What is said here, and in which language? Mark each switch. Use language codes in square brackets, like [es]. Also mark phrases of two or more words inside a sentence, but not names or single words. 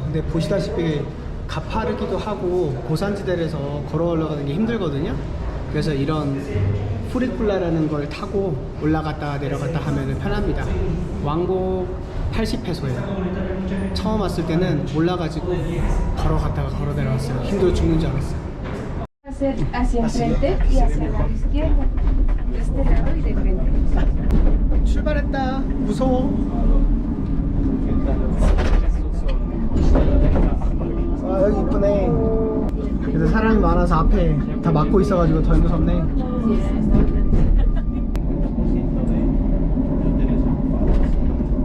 [ko] 근데 보시다시피 가파르기도 하고 고산지대라서 걸어 올라가는 게 힘들거든요. 그래서 이런 후리쿨라라는 걸 타고 올라갔다 내려갔다 하면 편합니다. 왕복 80페소예요. 처음 왔을 때는 몰라가지고 걸어갔다가 걸어 내려왔어요. 힘들어 죽는 줄 알았어요. [es] Hacia enfrente y hacia la izquierda. De este lado y de frente. [ko] 출발했다. 무서워. 아, 여기 이쁘네. 그래서 사람이 많아서 앞에 다 막고 있어가지고 덜 무섭네.